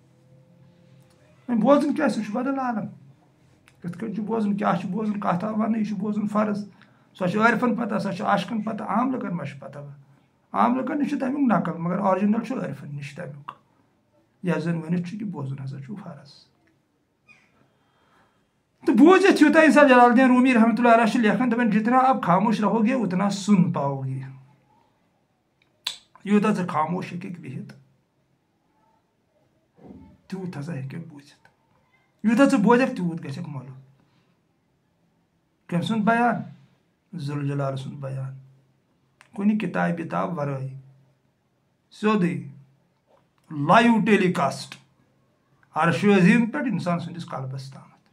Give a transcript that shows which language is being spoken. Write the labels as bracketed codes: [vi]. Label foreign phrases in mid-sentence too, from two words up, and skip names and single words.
[ks] وۄنۍ بوزُن کیٛاہ سُہ چھُ بدل عالم کِتھ کٔنۍ چھُ بوزُن کیٛاہ چھُ بوزُن کتھ آو وننہٕ یہِ چھُ بوزُن فرض سۄ چھِ عٲرفن پتہ سۄ چھِ عاشقن پتہ عام لُکن ما چھُ پتہ عام لُکن نِش چھُ تمیُک نقل مگر آرجنل چھُ عٲرفن نِش تمیُک یتھ زن ؤنِتھ چھُ کہِ بوزُن ہسا چھُ فرض تو بوٗزِتھ یوٗتاہ انسان جلال الدین رومی [ar] رحمتہ اللہ علیہ [ks] چھُ لیکھان دپان [ur] جتنا آپ خاموش رہو گے اتنا سن پاؤ گے [ks] یوٗتاہ ژٕ خاموش ہیٚککھ بِہِتھ تیوٗت ہسا ہیٚککھ بوٗزِتھ یوٗتاہ ژٕ بوزکھ تیوٗت گژھکھ معلوٗم کٔمۍ سُنٛد بیان ذوالجلال سُنٛد بیان کُنہِ کِتاب وِتاب ورٲے سیوٚدُے [en] live telecast [ks] عرشِ عظیٖم پٮ۪ٹھ انسان سٕنٛدِس قلبس تامتھ